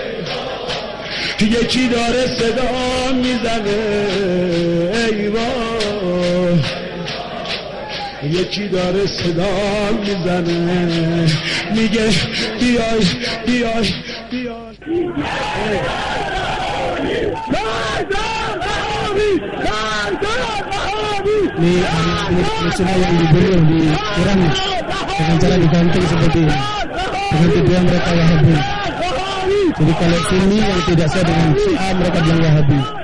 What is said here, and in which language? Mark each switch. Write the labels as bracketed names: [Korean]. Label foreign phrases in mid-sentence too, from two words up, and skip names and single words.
[Persian] یکی داره صدا میزنه ای وای، یکی داره صدا میزنه میگه بیای بیای بیای. [Indonesian] Ini muslimah yang dibunuh di Iran dengan cara digantung seperti ini dengan tujuan mereka Wahabi. Jadi kalau Sunni yang tidak sesuai dengan Syiah mereka bilang Wahabi.